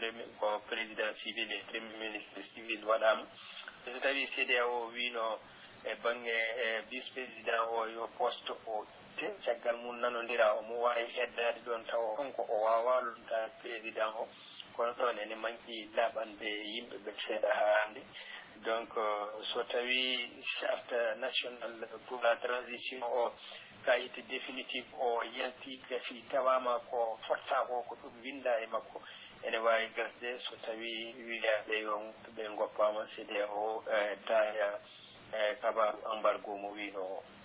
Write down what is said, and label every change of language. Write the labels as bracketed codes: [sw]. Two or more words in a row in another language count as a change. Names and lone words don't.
[fr] président civil [ff] e [fr] premier ministre civil [ff] waɗama so tawi CEDEAO wino e bange [fr] vice président [ff] o yo poste o caggal mum nanodira o mo wawi heddade ɗon taw konko o wawa lunta président o kono ɗon ene manqui laaɓande yimɓe ɓe seeɗa ha hande donc so tawi [fr] charte national pour la transition [ff] o kayite définitive o yalti gasi tawama ko fotta ko ko ɗum winda e makko ene wawi gasde so tawi wiyaɓe yo ɓe goppama CEDEAO daya kabaru embargo mo wino